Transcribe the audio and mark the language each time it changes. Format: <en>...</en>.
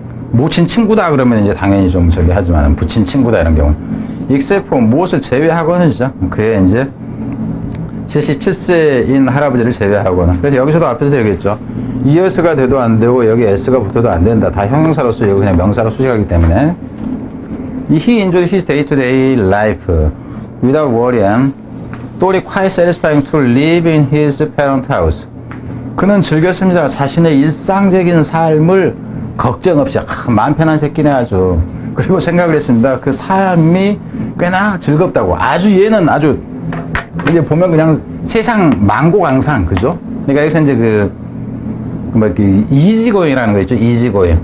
<ko>모친 친구다 그러면 이제 당연히 좀 하지만, 부친 친구다 이런 경우는. except for 무엇을 제외하거는죠. 그의 이제 77세인 할아버지를 제외하거나. 그래서 여기서도 앞에서 얘기했죠. ES가 돼도 안 되고, 여기 S가 붙어도 안 된다. 다 형용사로서 여기 그냥 명사로 수식하기 때문에.</ko> <en>He enjoyed his day-to-day life without worrying. thought it quite satisfying to live in his parent house.</en> <ko>그는 즐겼습니다. 자신의 일상적인 삶을 걱정 없이. 마음 편한 새끼네 아주. 그리고 생각을 했습니다. 그 삶이 꽤나 즐겁다고. 얘는 아주 이제 보면 그냥 세상 만고강상, 그죠? 그러니까 여기서 이제 이지고잉이라는 거 있죠. 이지고잉.</ko>